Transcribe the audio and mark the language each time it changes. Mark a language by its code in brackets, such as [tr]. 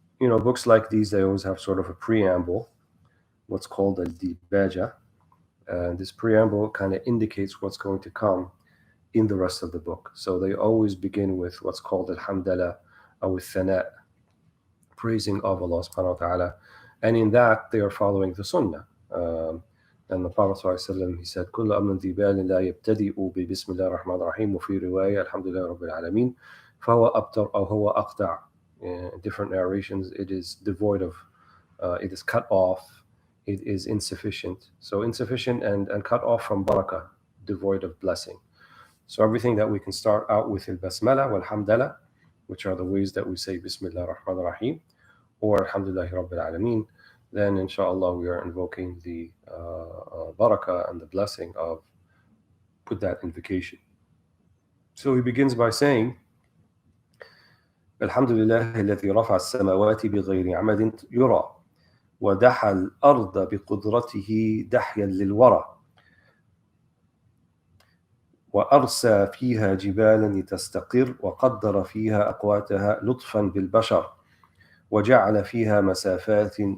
[en] books like these, they always have sort of a preamble, what's called a dibaja. And this preamble kind of indicates what's going to come in the rest of the book. So they always begin with what's called al-hamdala or thana, praising of Allah subhanahu wa ta'ala. And in that, they are following the sunnah. And the Prophet ﷺ, he said, [ar] كل أمر ذي بال لا يبتدئ ببسم الله الرحمن الرحيم وفي رواية الحمد لله رب العالمين فهو أبتر أو هو أقطع. [en] In different narrations, it is devoid of, it is cut off, it is insufficient. So insufficient and cut off from barakah, devoid of blessing. So everything that we can start out with al-basmala wal-hamdala, which are the ways that we say Bismillah ar-Rahman ar-Rahim, or Alhamdulillah Rabbil Alameen, then inshallah we are invoking the barakah and the blessing of with that invocation. So he begins by saying, [ar] Alhamdulillah الذي رفع السماوات بغير عمد يرى ودحى الأرض بقدرته دحيا للورى وأرسى فيها جبالا لتستقر وقدر فيها أقواتها لطفا بالبشر وجعل فيها مسافات